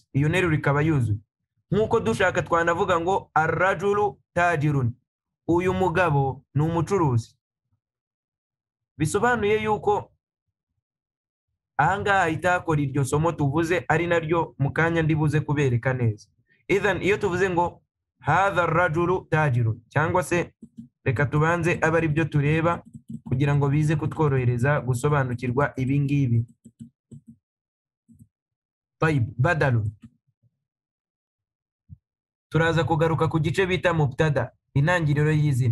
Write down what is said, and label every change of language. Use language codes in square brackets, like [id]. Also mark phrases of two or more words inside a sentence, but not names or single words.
[rw] Iyo nteruro ikaba yuzuye. Nkuko dushaka twanavuga ngo [ar] الرجل تاجر. [rw] Uyu mugabo ni umucuruzi. Bisobanuye yuko ahangaha itakora iryo somo tuvuze, ari naryo mukanya ndibuze kubereka neza. Idhan iyo tuvuze ngo [ar] هذا الرجل تاجر, [rw] cyangwa se reka tubanze aba ari byo tureba kugira ngo bize kutworohereza gusobanukirwa ibi ngibi. [ar] طيب، بدل. [rw] turaza kugaruka ku gice bita mubtada, intangiriro y'izina.